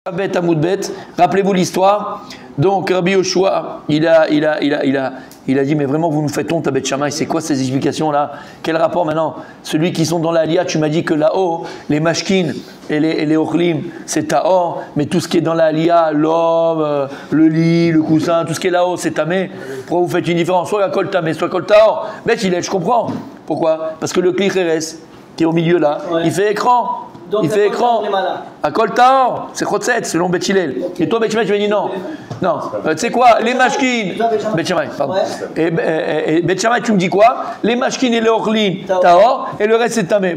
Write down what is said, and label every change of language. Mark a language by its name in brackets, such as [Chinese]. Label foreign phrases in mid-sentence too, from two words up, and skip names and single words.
[French] Bête à Moudbet, rappelez-vous l'histoire. Donc Rabbi Yoshua, il a dit mais vraiment vous nous faites honte à Beth Shammai, c'est quoi ces explications là? Quel rapport maintenant? Celui qui sont dans la Aliyah, tu m'as dit que là-haut, les mashkin et les ochlim, c'est tahor, mais tout ce qui est dans la Aliyah, l'homme, le lit, le coussin, tout ce qui est là-haut, c'est tamé. Pourquoi vous faites une différence? Soit la [Hebrew] kol tamé, [French] soit [Hebrew] kol tahor. [French] Beth Hillel, je comprends. Pourquoi? Parce que le [Hebrew] kli cheres, [French] qui est au milieu là, il fait écran. Donc, il fait écran. À [Hebrew] Kol Tahor, [French] c'est Chotset, selon Beth Hillel. Et toi, Beth Shammai, tu m'as dit non. Non. Tu sais quoi? Les mashkin. Beth Shammai, pardon. Et Beth Shammai, tu me dis quoi? Les mashkin et les orlim, Tahor, et le reste, c'est tamé.